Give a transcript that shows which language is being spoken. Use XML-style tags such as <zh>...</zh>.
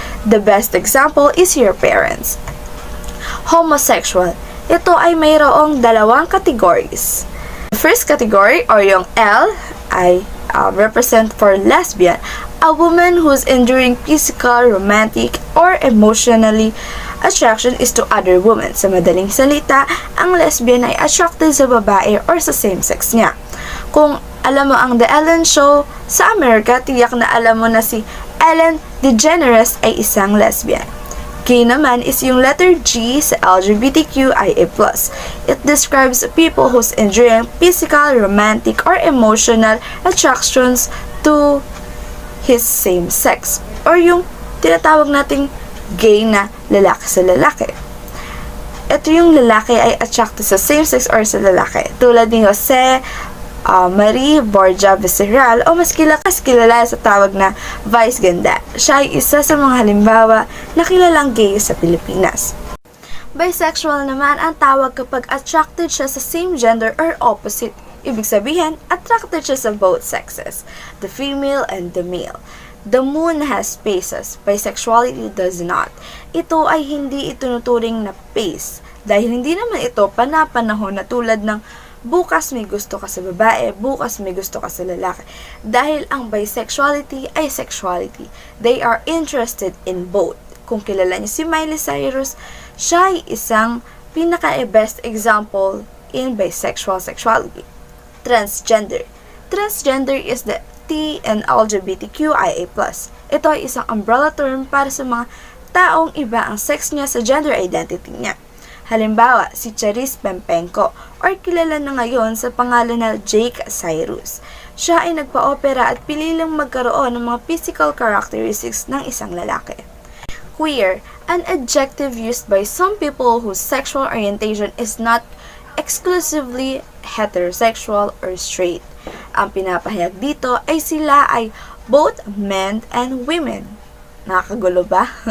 <en>The best example is your parents.</en> <tl>Homosexual, ito ay mayroong dalawang categories.</tl> <en>The first category or yung L ay represent for lesbian, a woman whose enduring physical, romantic, or emotionally attraction is to other women.</en> <tl>Sa madaling salita, ang lesbian ay attracted sa babae or sa same sex niya. Kung alam mo ang The Ellen Show sa Amerika, tiyak na alam mo na si Ellen DeGeneres ay isang lesbian. Gay naman is yung letter G sa LGBTQIA+.</tl> <en>It describes people whose enduring physical, romantic, or emotional attractions to his same sex</en> <tl>or yung tinatawag nating gay na lalaki sa lalaki. Ito yung lalaki ay attracted sa same sex or sa lalaki. Tulad ni Jose Marie Borja Viceral o mas kilala sa tawag na Vice Ganda. Siya ay isa sa mga halimbawa na kilalang gay sa Pilipinas. Bisexual naman ang tawag kapag attracted siya sa same gender or opposite. Ibig sabihin, attracted siya sa</tl> <en>both sexes, the female and the male. The moon has phases, bisexuality does not.</en> <tl>Ito ay hindi itunuturing na phase dahil hindi naman ito panapanahon na tulad ng bukas may gusto ka sa babae, bukas may gusto ka sa lalaki. Dahil ang bisexuality ay sexuality.</tl> <en>They are interested in both.</en> <tl>Kung kilala niyo si Miley Cyrus, siya ay isang pinaka-best example in bisexual sexuality. Transgender.</tl> <en>Transgender is the T in LGBTQIA+.</en> <tl>Ito ay isang umbrella term para sa mga taong iba ang sex niya sa gender identity niya. Halimbawa, si Charis Pempenko or kilala na ngayon sa pangalan na Jake Cyrus. Siya ay nagpa-opera at piniling magkaroon ng mga physical characteristics ng isang lalaki.</tl> <en>Queer, an adjective used by some people whose sexual orientation is not exclusively heterosexual or straight.</en> <tl>Ang pinapahayag dito ay sila ay</tl> <en>both men and women.</en> <tl>Nakakagulo ba?</tl>